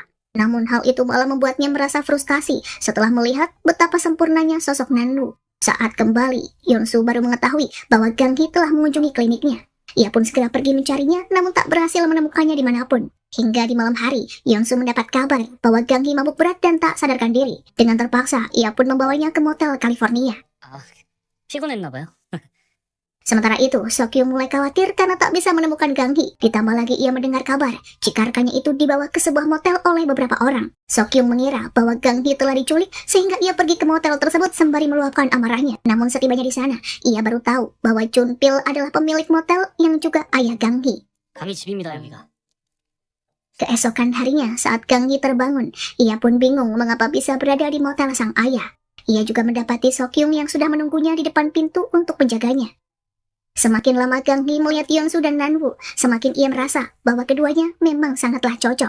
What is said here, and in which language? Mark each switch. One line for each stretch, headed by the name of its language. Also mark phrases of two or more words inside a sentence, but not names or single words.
Indonesian: Namun hal itu malah membuatnya merasa frustasi setelah melihat betapa sempurnanya sosok Nanwoo. Saat kembali, Yeonsu baru mengetahui bahwa Gang Hee telah mengunjungi kliniknya. Ia pun segera pergi mencarinya, namun tak berhasil menemukannya dimanapun. Hingga di malam hari, Yeonsu mendapat kabar bahwa Gang Hee mabuk berat dan tak sadarkan diri. Dengan terpaksa, ia pun membawanya ke motel California.
Korean: 아, 피곤했나봐요.
Indonesian: Sementara itu, Seokhyung mulai khawatir karena tak bisa menemukan Gang Hee. Ditambah lagi ia mendengar kabar jika rekannya itu dibawa ke sebuah motel oleh beberapa orang. Seokhyung mengira bahwa Gang Hee telah diculik sehingga ia pergi ke motel tersebut sembari meluapkan amarahnya. Namun setibanya di sana, ia baru tahu bahwa Chunpil adalah pemilik motel yang juga ayah Gang Hee.
Korean: 감히 집입니다, 여기가.
Indonesian: Keesokan harinya saat Gang Hee terbangun, ia pun bingung mengapa bisa berada di motel sang ayah. Ia juga mendapati Seokhyung yang sudah menunggunya di depan pintu untuk menjaganya. Semakin lama Gang Hee melihat Yeonsu dan Nanwoo, semakin ia merasa bahwa keduanya memang sangatlah cocok.